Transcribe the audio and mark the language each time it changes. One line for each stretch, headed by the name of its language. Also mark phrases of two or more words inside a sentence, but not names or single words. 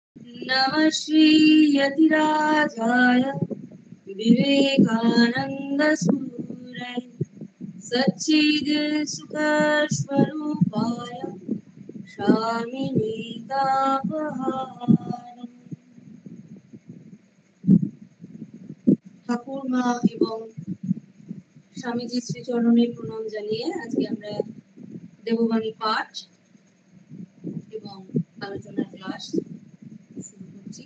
Sanskrit: नमः श्री यतिराजाय विवेकानंद सूरय सच्चिद सुख स्वरूपाय स्वामिने तापहारम्।
Bangla: ঠাকুরমা এবং স্বামীজি শ্রীচরণে প্রণাম জানিয়ে আজকে আমরা দেববাণী পাঠ এবং আলোচনা ক্লাস শুরু করছি।